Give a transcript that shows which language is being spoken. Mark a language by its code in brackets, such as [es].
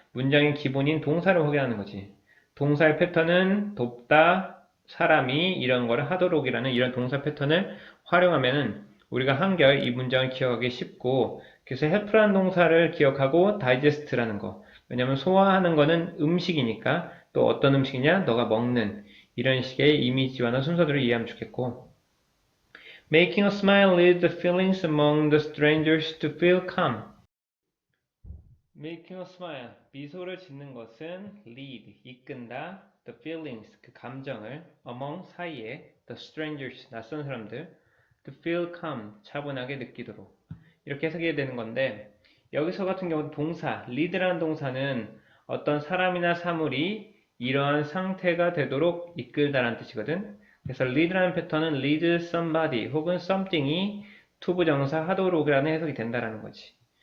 [ko] 문장의 기본인 동사를 확인하는 거지. 동사의 패턴은 돕다, 사람이 이런 거를 하도록이라는 이런 동사 패턴을 활용하면은 우리가 한결 이 문장을 기억하기 쉽고, 그래서 help라는 동사를 기억하고 digest라는 거. 왜냐면 소화하는 거는 음식이니까, 또 어떤 음식이냐? 너가 먹는, 이런 식의 이미지화나 순서들을 이해하면 좋겠고, [en] Making a smile leads the feelings among the strangers to feel calm. Making a smile, [ko] 미소를 짓는 것은 lead, 이끈다, the feelings, 그 감정을, among, 사이에, the strangers, 낯선 사람들, [en] to feel calm, [ko] 차분하게 느끼도록. 이렇게 해석해야 되는 건데, 여기서 같은 경우 동사, lead라는 동사는 어떤 사람이나 사물이 이러한 상태가 되도록 이끌다라는 뜻이거든. 그래서 lead라는 패턴은 lead somebody 혹은 something이 투부정사 하도록이라는 해석이 된다라는 거지.